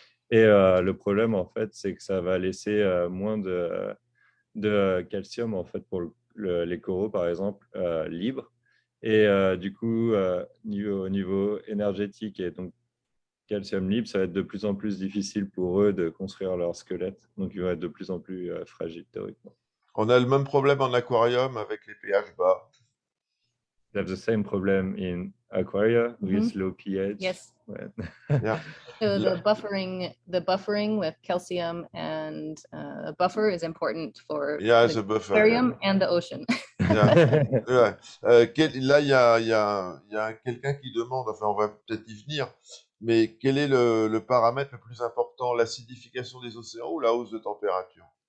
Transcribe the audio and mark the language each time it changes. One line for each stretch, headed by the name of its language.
French: Et le problème, en fait, c'est que ça va laisser moins de calcium, en fait, pour les coraux, par exemple, libres. Et du coup, au niveau énergétique et donc calcium libre, ça va être de plus en plus difficile pour eux de construire leur squelette. Donc, ils vont être de plus en plus fragiles, théoriquement. On a le même problème en aquarium avec les pH bas.
English: They have the same problem in aquaria with low pH. Yes. Yeah. So the buffering with calcium and buffer is important for the the buffer, aquarium and the ocean. Yeah.
French: Là, il y a quelqu'un qui demande, enfin, on va peut-être y venir, mais quel est le paramètre le plus important, l'acidification des océans ou la hausse de température?